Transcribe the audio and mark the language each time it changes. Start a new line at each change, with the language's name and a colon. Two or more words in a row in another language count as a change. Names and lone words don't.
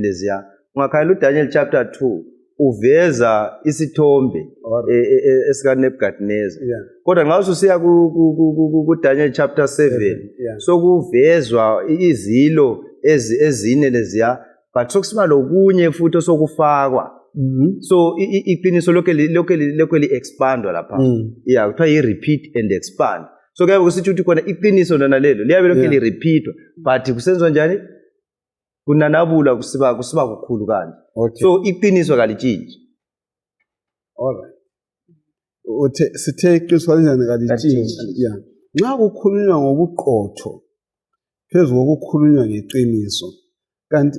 North Ndebele: leziya ungakhangela uDaniel chapter 2 uveza isithombe esika Nebukadnezar kodwa nxa ususiya kuDaniel chapter 7 sokuvezwa izilo ezine leziya but sokusiba lokunye futhi osokufakwa so iqiniso lokho li-expandwa lapha kuthiwa yi-
English: repeat and expand
North Ndebele: so kuyabe kusithi ukuthi khona iqiniso lona lelo liyabe lokho li-repeatwa but kusenziwa njani kunanabula kusiba kukhulu kanje so iqiniso kalitshintshi sithe iqiniso kanjani kalitshintshi nxa kukhulunywa ngobuqotho phezu kokukhulunywa ngeqiniso kanti